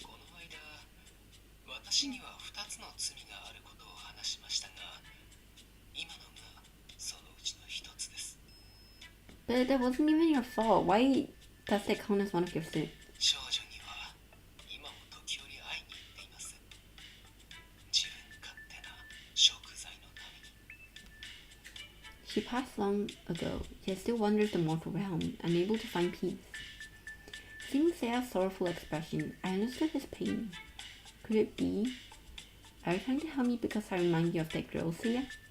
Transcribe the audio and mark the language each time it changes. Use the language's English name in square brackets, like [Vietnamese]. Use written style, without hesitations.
[Japanese] この間、私には2つの罪があることを話しましたが、今のがそのうちの1つです。 [English] But that wasn't even your fault. Why does that count as one of your sins? [Japanese] 少女には今も時折会いに行っています。自分勝手な贖罪のために。 [English] She passed long ago, yet still wandered the mortal realm, unable to find peace. Seeing Seiya's sorrowful expression, I understood his pain. Could it be? Are you trying to help me because I remind you of that girl, Seiya?